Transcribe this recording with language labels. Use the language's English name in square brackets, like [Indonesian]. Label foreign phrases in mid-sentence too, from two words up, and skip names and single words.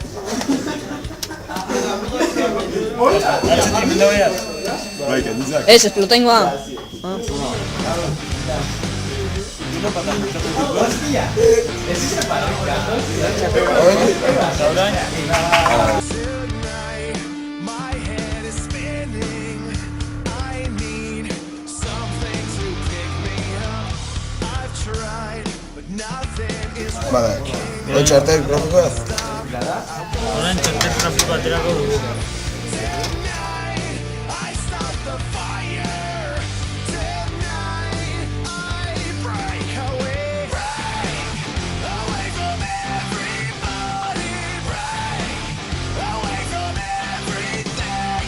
[Basque] Atzetik menda behar. Bai, kendizak. Ez, explota ingoa. Ah. Eta orain, [English] My head is spinning. I need something to pick me up. I've tried, but nothing is [Basque] Bada, hori txartel grafikoa? orain txartel grafiko aterako dugu. [English] I start the fire. Tonight I break away. Break away from everybody. Break away from everything.